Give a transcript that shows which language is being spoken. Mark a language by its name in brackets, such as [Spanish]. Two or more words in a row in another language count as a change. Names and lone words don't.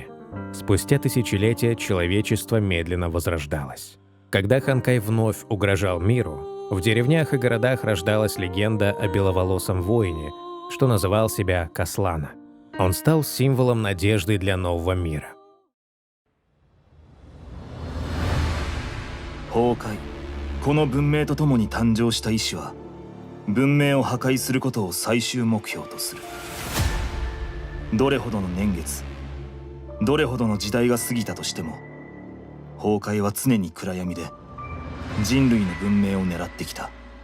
[Russian] Спустя тысячелетия человечество медленно возрождалось. Когда Ханкай вновь угрожал миру, в деревнях и городах рождалась легенда о беловолосом воине, что называл себя Каслана. Он стал символом надежды для нового мира. [Japanese] 崩壊。この文明とともに誕生した意志は文明を破壊することを最終目標とする。どれほどの年月、どれほどの時代が過ぎたとしても、崩壊は常に暗闇で人類の文明を狙ってきた。